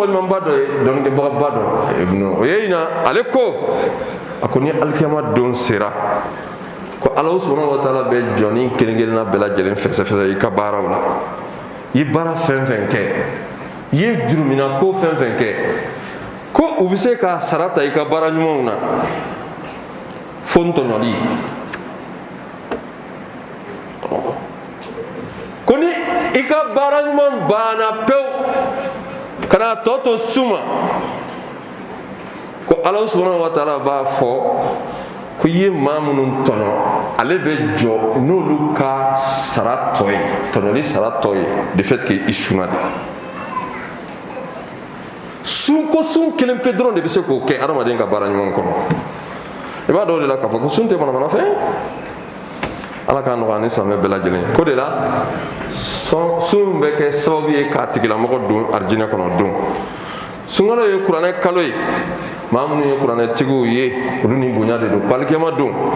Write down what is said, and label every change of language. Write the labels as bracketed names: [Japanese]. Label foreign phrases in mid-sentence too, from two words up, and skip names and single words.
[Bambara] ɲumanba dɔ ye dɔnnikɛbagaba dɔ o ye ɲina ale ko a ko ni alikiyama don sera ko ala [Arabic] سبحانه وتعالى [Bambara] bɛ jɔnni kelen kelenna bɛɛ lajɛlen fɛsɛfɛsɛ i ka baaraw la i ye baara fɛn fɛn kɛ i ye jurumina ko fɛn fɛn kɛ ko u bɛ se k'a sara ta i ka baara ɲumanw na fo n tɔɲɔli ko ni i ka baara ɲuman banna pewu ka na tɔ to sun ma ko ala [Arabic] سبحانه وتعالى [Bambara] b'a fɔ ko i ye maa minnu tɔɲɔ ale bɛ jɔ n'olu ka sara tɔ ye tɔɲɔli sara tɔ ye [French] de fait que [Bambara] i sunna de sun kelen pe dɔrɔn de bɛ se k'o kɛ adamaden ka baara ɲuman kɔnɔ i b'a dɔn o de la k'a fɔ ko sun tɛ manamana fɛn ala k'a nɔgɔya ni silamɛ bɛɛ lajɛlen ko de la sun bɛ kɛ sababu ye k'a tigilamɔgɔ don arijinɛ kɔnɔ don sunkalo ye kuranɛ kalo ye maa minnu ye kuranɛtigiw ye olu ni bonya de don ko alikiyama don